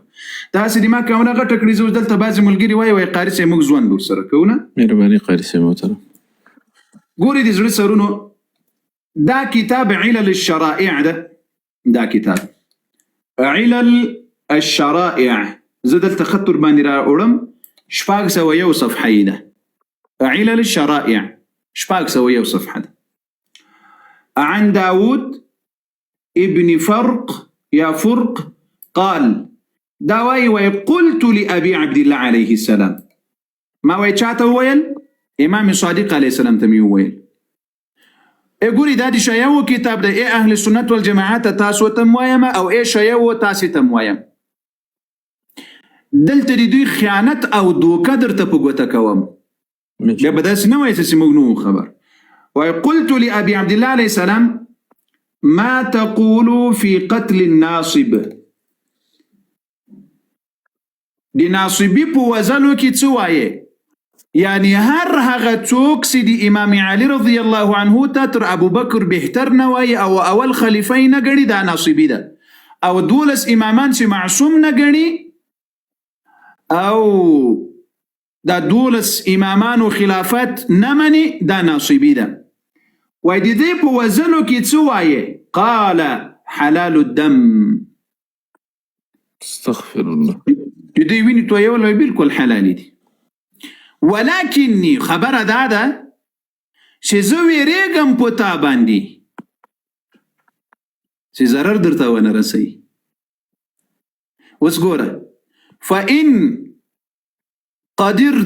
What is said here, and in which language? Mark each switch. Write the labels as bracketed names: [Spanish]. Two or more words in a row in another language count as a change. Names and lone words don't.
[Pashto] داسې دماغ کونه غټه کړي، زه اوس دلته بعضې ملګري وایي قاري صاحب موږ ژوند ورسره کوو نه. مهرباني قاري صاحب محترم. ګورې د زړه سرونو دا کتاب علل الشرائع ده، دا کتاب علل الشرائع زه دلته خط ورباندې راوړم، 601 صفحه یې ده. علل الشرائع 601 صفحه ده. [Arabic] عن داود ابن فرق يا فرق قال داوي وقلت لأبي عبد الله عليه السلام، [Pashto] ما وای چاته وویل؟ امام صادق [Arabic] علیه السلام [Pashto] ته مې وویل ګوري دا د شیعو کتاب دی [Arabic] اهل سنت والجماعت [Pashto] تاسو ته وایم او شیعو تاسو ته وایم دلته د دوی خیانت او دوکه درته په ګوته کوم بیا به داسې نه وایي چې موږ نه خبر وای [Arabic] قلت لأبي عبد الله علیه السلام ما تقول في قتل الناصب [Pashto] د ناصبي په وزلو کې څه وایي یعنی هر هغه څوک چې د امام علي [Arabic] رضی الله عنه [Pashto] ته تر ابو بکر بهتر نه وایي او اول خلیفه نه ګڼي دا ناصبي ده او 12 امامان چې معصوم نه ګڼي او دا 12 امامان و خلافت نه مني دا ناصبي ده وای د دې په وزنو کې څه وایي [Arabic] قال حلال الدم استغفر الله [Pashto] د دې وینې تویول بالکل حلال دي ولکنی خبره دا ده چې زه ویریږم په تا باندې چې ضرر درته ونه رسوي اوس ګوره [Arabic] فإن قدرت